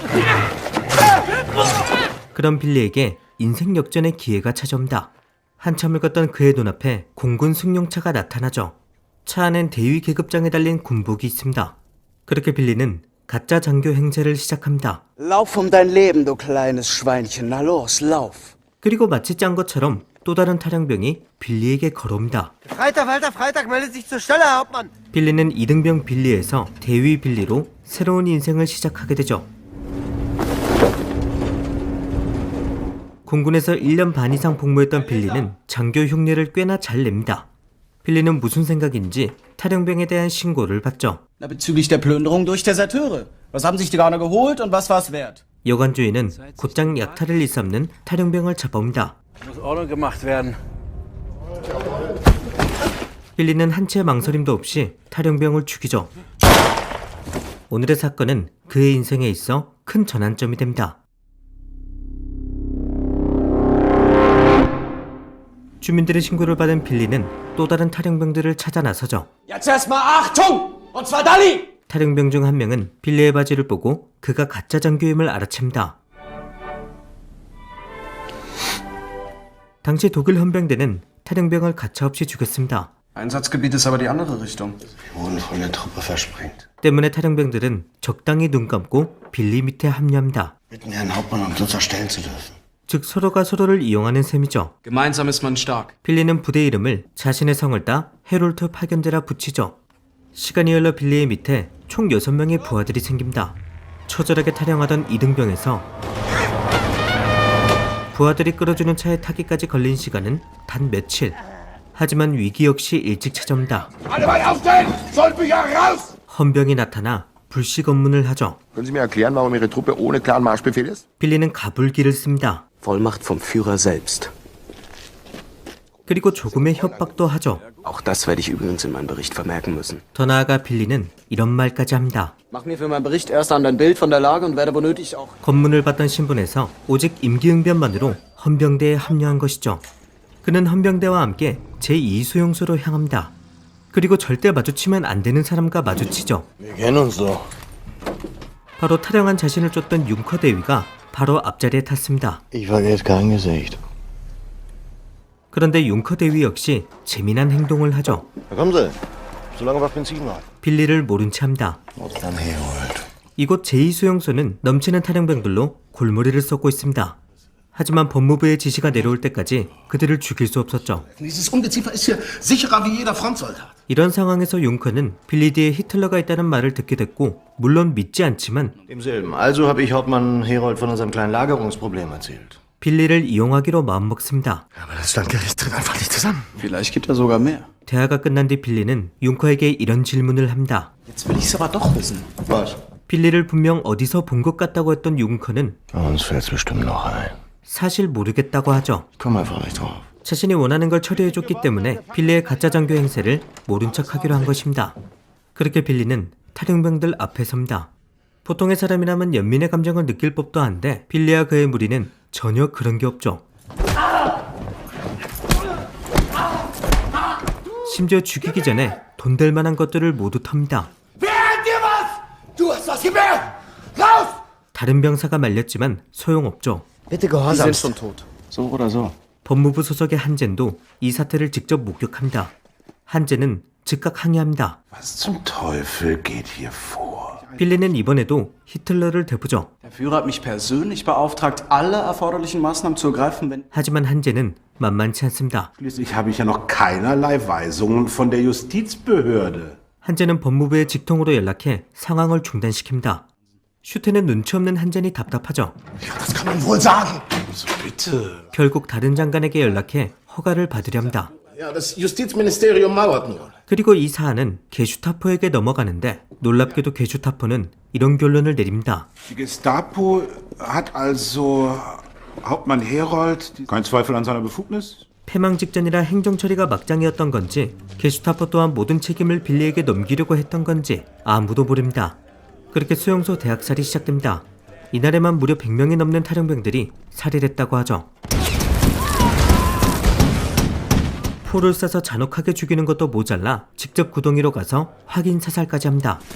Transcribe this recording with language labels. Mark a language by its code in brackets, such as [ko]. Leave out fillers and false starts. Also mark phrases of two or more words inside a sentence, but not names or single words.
[ko] 그런 빌리에게 인생 역전의 기회가 찾아옵니다. 한참을 걷던 그의 눈앞에 공군 승용차가 나타나죠. 차 안엔 대위 계급장에 달린 군복이 있습니다. 그렇게 빌리는 가짜 장교 행세를 시작합니다. [de] Lauf dein Leben, du kleines Schweinchen. Na los, lauf. [ko] 그리고 마치 짠 것처럼 또 다른 탈영병이 빌리에게 걸어옵니다. [de] Freitag, melde sich zur Stelle, Hauptmann! [ko] 빌리는 이등병 빌리에서 대위 빌리로 새로운 인생을 시작하게 되죠. 공군에서 1년 반 이상 복무했던 빌리는 장교 흉내를 꽤나 잘 냅니다. 빌리는 무슨 생각인지 탈영병에 대한 신고를 받죠. [de] Na, bezüglich der Plünderung durch Deserteure. Was haben sich die Garner geholt und was war's wert? [ko] 여관주의는 곧장 약탈을 일삼는 탈영병을 잡아옵니다. 빌리는 한치의 망설임도 없이 탈영병을 죽이죠. 오늘의 사건은 그의 인생에 있어 큰 전환점이 됩니다. 주민들의 신고를 받은 빌리는 또 다른 탈영병들을 찾아 나서죠. [de] Jetzt erstmal Achtung! Und zwar Dalli! [ko] 탈영병 중 한 명은 빌리의 바지를 보고 그가 가짜 장교임을 알아챕니다. 당시 독일 헌병대는 탈영병을 가차없이 죽였습니다. [de] Einsatzgebiet ist aber die andere Richtung. Wir wurden von der Truppe versprengt. [ko] 때문에 탈영병들은 적당히 눈 감고 빌리 밑에 합류합니다. [de] Bitten Herrn Hauptmann, uns unterstellen zu dürfen. [ko] 즉 서로가 서로를 이용하는 셈이죠. [de] Gemeinsam ist man stark. [ko] 빌리는 부대 이름을 자신의 성을 따 헤롤트 파견대라 붙이죠. 시간이 흘러 빌리의 밑에 총 6명의 부하들이 생깁니다. 처절하게 탈영하던 이등병에서 부하들이 끌어주는 차에 타기까지 걸린 시간은 단 며칠. 하지만 위기 역시 일찍 찾아옵니다. 헌병이 나타나 불식 업문을 하죠. [de] Können Sie mir erklären, warum Ihre Truppe ohne klaren Marschbefehl ist? [ko] 빌리는 가불기를 씁니다. [de] Vollmacht vom Führer selbst. [ko] 그리고 조금의 협박도 하죠. [de] Auch das werde ich übrigens in meinem Bericht vermerken müssen. [ko] 더 나아가 빌리는 이런 말까지 합니다. [de] Mach mir für meinen Bericht erst ein Bild von der Lage und werde benötigt auch. [ko] 검문을 받던 신분에서 오직 임기응변만으로 헌병대에 합류한 것이죠. 그는 헌병대와 함께 제2수용소로 향합니다. 그리고 절대 마주치면 안 되는 사람과 마주치죠. [de] Wir kennen uns doch. [ko] 바로 탈영한 자신을 쫓던 융커 대위가 바로 앞자리에 탔습니다. [de] Ich vergesse kein Gesicht. [ko] 그런데 융커 대위 역시 재미난 행동을 하죠. [de] Da kommen Sie. So lange war Benzin rein. [ko] 빌리를 모른 채 합니다. [de] Dann Herold. [ko] 이곳 제2수용소는 넘치는 탈영병들로 골머리를 썩고 있습니다. 하지만 법무부의 지시가 내려올 때까지 그들을 죽일 수 없었죠. [de] Dieses Ungeziefer ist hier sicherer wie jeder Frontsoldat. [ko] 이런 상황에서 융커는 빌리 뒤에 히틀러가 있다는 말을 듣게 됐고 물론 믿지 않지만 [de] Demselben. Also habe ich Hauptmann Herold von unserem kleinen Lagerungsproblem erzählt. [ko] 빌리를 이용하기로 마음먹습니다. [de] Aber das Landgericht tritt einfach nicht zusammen. Vielleicht gibt er sogar mehr. [ko] 대화가 끝난 뒤 빌리는 융커에게 이런 질문을 합니다. [de] Jetzt will ich's aber doch wissen. Was? [ko] 빌리를 분명 어디서 본 것 같다고 했던 융커는 [de] Uns fällt's bestimmt noch ein. [ko] 사실 모르겠다고 하죠. [de] Komm einfach nicht drauf. [ko] 자신이 원하는 걸 처리해줬기 때문에 빌리의 가짜 장교 행세를 모른 척하기로 한 것입니다. 그렇게 빌리는 탈영병들 앞에 섭니다. 보통의 사람이라면 연민의 감정을 느낄 법도 한데 빌리와 그의 무리는 전혀 그런 게 없죠. 심지어 죽이기 전에 돈 될 만한 것들을 모두 텁니다. 다른 병사가 말렸지만 소용없죠. [de] Bitte Die sind gehorsam. schon tot. So oder so. [ko] 법무부 소속의 한젠도 이 사태를 직접 목격합니다. 한젠은 즉각 항의합니다. [de] Was zum Teufel geht hier vor? [ko] 빌리는 이번에도 히틀러를 대부죠. [de] Der Führer hat mich persönlich beauftragt, alle erforderlichen Maßnahmen zu ergreifen, wenn... [ko] 하지만 한젠은 만만치 않습니다. [de] Schließlich habe ich ja noch keinerlei Weisungen von der Justizbehörde. [ko] 한젠은 법무부의 직통으로 연락해 상황을 중단시킵니다. 슈테는 눈치 없는 한젠이 답답하죠. [de] Ja, das kann man wohl sagen. So bitte. [ko] 결국 다른 장관에게 연락해 허가를 받으려 합니다. [de] Ja, das Justizministerium mauert nur. [ko] 그리고 이 사안은 게슈타포에게 넘어가는데 놀랍게도 게슈타포는 이런 결론을 내립니다. [de] Die Gestapo hat also Hauptmann Herold, kein Zweifel an seiner Befugnis? [ko] 패망 직전이라 행정 처리가 막장이었던 건지 게슈타포 또한 모든 책임을 빌리에게 넘기려고 했던 건지 아무도 모릅니다. 그렇게 수용소 대학살이 시작됩니다. 이날에만 무려 100명이 넘는 탈영병들이 살해됐다고 하죠. 포를 쏴서 잔혹하게 죽이는 것도 모자라 직접 구덩이로 가서 확인 사살까지 합니다.